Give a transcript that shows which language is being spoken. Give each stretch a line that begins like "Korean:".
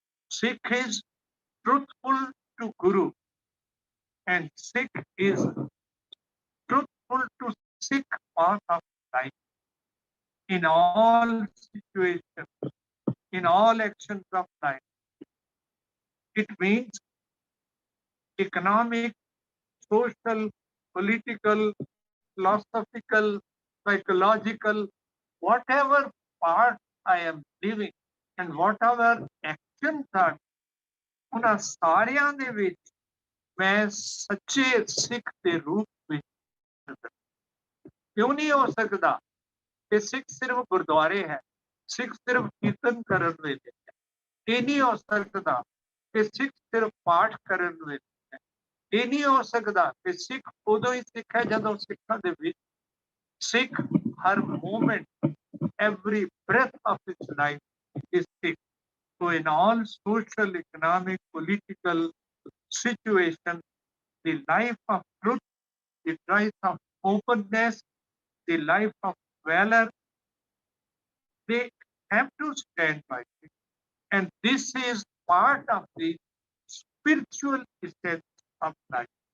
English: Sikh is truthful to Guru, and Sikh is truthful to Sikh path of life in all situations, in all actions of life. It means economic, social, political, philosophical, psychological, whatever part I am living and whatever actions are,
Punjabi: ਉਹਨਾਂ ਸਾਰਿਆਂ ਦੇ ਵਿੱਚ ਮੈਂ ਸੱਚੇ ਸਿੱਖ ਦੇ ਰੂਪ ਵਿੱਚ ਕਿਉਂ ਨਹੀਂ ਹੋ ਸਕਦਾ ਕਿ ਸਿੱਖ ਸਿਰਫ ਗੁਰਦੁਆਰੇ ਹੈ, ਸਿੱਖ ਸਿਰਫ ਕੀਰਤਨ ਕਰਨ ਵੇਲੇ ਹੈ। ਇਹ ਨਹੀਂ ਹੋ ਸਕਦਾ ਕਿ ਸਿੱਖ ਸਿਰਫ ਪਾਠ ਕਰਨ ਵੇਲੇ ਹੈ। ਇਹ ਨਹੀਂ ਹੋ ਸਕਦਾ ਕਿ ਸਿੱਖ ਉਦੋਂ ਹੀ ਸਿੱਖ ਹੈ ਜਦੋਂ ਸਿੱਖਾਂ ਦੇ ਵਿੱਚ ਸਿੱਖ ਹਰ moment,
English: every breath of its life is Sikh. So in all social, economic, political situations, the life of truth, the life of openness, the life of valor, they have to stand by it. And this is part of the spiritual essence of life.